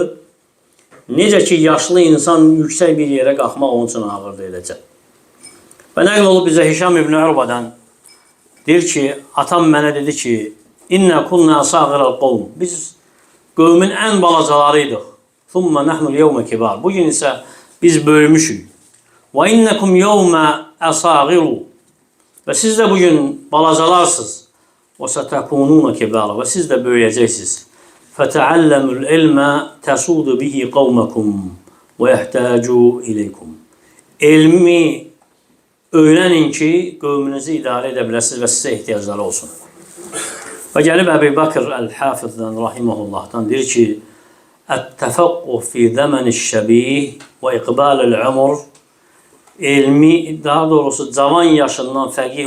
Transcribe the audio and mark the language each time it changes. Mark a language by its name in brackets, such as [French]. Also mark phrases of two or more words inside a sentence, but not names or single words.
[Azerbaijani] Necə ki, yaşlı insan yüksək bir yerə qalxmaq onun üçün ağırdır eləcə. Və nəql olub bizə Hişam ibn Urbadan deyir ki, atam mənə dedi ki, [Arabic] إنا كنا صغار القوم. [Azerbaijani] Biz qövmin ən balacalarıydıq. [Arabic] ثم نحن اليوم كبار. [Azerbaijani] Bugün isə biz böyümüşük. [Arabic] وإنكم يوم أصاغر. [Azerbaijani] Və siz də bugün balacalarsınız. [Arabic] وستكونون كبارا [Turkish] ve siz de böyüyeceksiniz. [Arabic] فَتَعَلَّمُوا الْعِلْمَ تَسُودُ بِهِ قَوْمَكُمْ وَيَحْتَاجُوا إِلَيْكُمْ [Azerbaijani] Elmi öğrenin ki qövmünüzü idarə edə biləsiniz və sizə ehtiyacları olsun. Və gəlib Əbu Bakr Əl-Hafizdən rahimehullahdan deyir ki: [Arabic] "التفقه في زمن الشباب وإقبال العمر" [Azerbaijani] elmi, daha doğrusu cavan yaşından fəqih